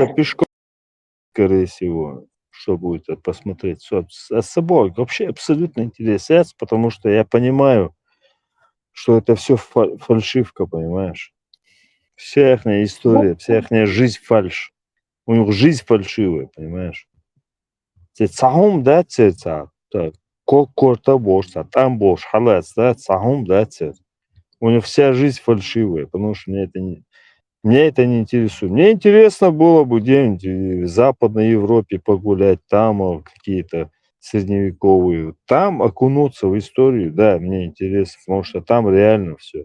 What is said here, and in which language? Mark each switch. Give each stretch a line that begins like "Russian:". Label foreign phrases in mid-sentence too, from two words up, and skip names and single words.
Russian: надо пешком, скорее всего, что будет посмотреть. А с собой вообще абсолютно интересно, потому что я понимаю, что это все фальшивка, понимаешь? Вся их история, вся их жизнь фальшь. У них жизнь фальшивая, понимаешь?
Chechen: Цахум, да, корта бошца, там бош, халац, да, цахум,
Russian: да, у них вся жизнь фальшивая, потому что меня это не интересует. Мне интересно было бы где-нибудь в Западной Европе погулять, там какие-то средневековые, там окунуться в историю, да, мне интересно, потому что там реально все.